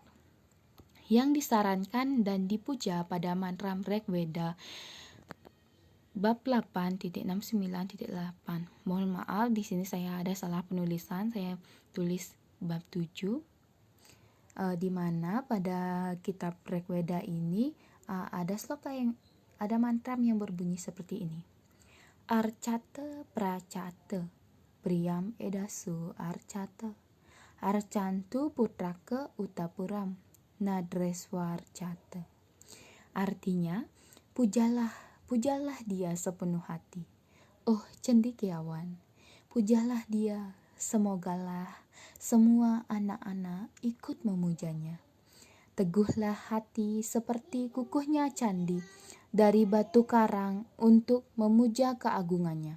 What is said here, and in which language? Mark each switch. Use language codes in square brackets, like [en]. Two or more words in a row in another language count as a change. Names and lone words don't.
[id] Yang disarankan dan dipuja pada mantra Rigveda bab 8.69.8. Mohon maaf, di sini saya ada salah penulisan. Saya tulis bab 7. Di mana pada kitab Rigveda ini ada mantra yang berbunyi seperti ini. [sa] अर्चत प्रार्चत प्रियमेधासो अर्चत अर्चन्तु पुत्रका उत पुरं न धृष्ण्वर्चत. [id] Artinya, pujalah dia sepenuh hati. Oh cendekiawan, pujalah dia, semogalah semua anak-anak ikut memujanya. Teguhlah hati seperti kukuhnya candi dari batu karang untuk memuja keagungannya.